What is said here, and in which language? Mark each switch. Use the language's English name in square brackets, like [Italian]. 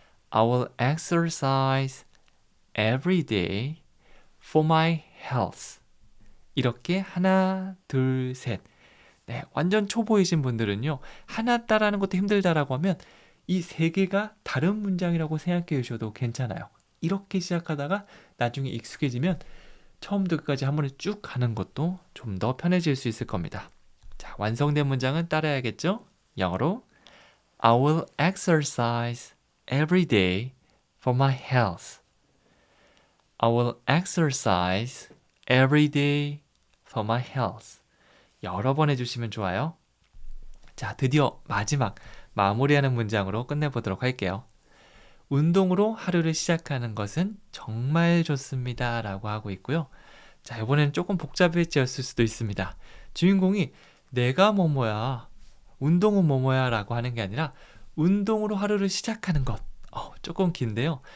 [English] I will exercise every day for my health. [Korean] 이렇게 하나, 둘, 셋. 네, 완전 초보이신 분들은요. 하나 따라하는 것도 힘들다라고 하면 이 세 개가 다른 문장이라고 생각해 주셔도 괜찮아요. 이렇게 시작하다가 나중에 익숙해지면 처음부터 끝까지 한 번에 쭉 가는 것도 좀 더 편해질 수 있을 겁니다. 자, 완성된 문장은 따라야겠죠? 영어로 [English] I will exercise every day for my health. I will exercise every day for my health. [Korean] 여러 번 해주시면 좋아요. 자, 드디어 마지막 마무리하는 문장으로 끝내보도록 할게요. 운동으로 하루를 시작하는 것은 정말 좋습니다 라고 하고 있고요. 자, 이번에는 조금 복잡해졌을 수도 있습니다. 주인공이 내가 뭐뭐야, 운동은 뭐뭐야 라고 하는 게 아니라 운동으로 하루를 시작하는 것. 조금 긴데요.